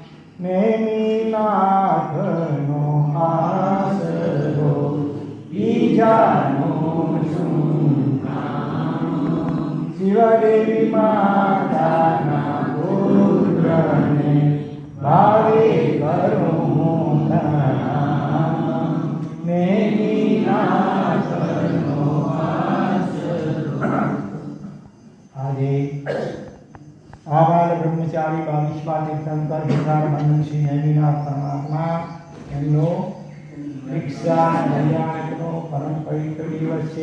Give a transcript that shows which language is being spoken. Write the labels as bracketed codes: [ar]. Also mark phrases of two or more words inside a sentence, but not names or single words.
[gu] નેમિનાથનો આસરો ઈજાનો શિવદેવી માતાના પુત્રને ભાવે કરો આજે આવાલ બ્રહ્મચારી 22 તીર્થંકર ગિરનાર મંદન શ્રી નેમિનાથ પરમાત્મા એમનો દીક્ષા કલ્યાણનો પરમ પવિત્ર દિવસ છે.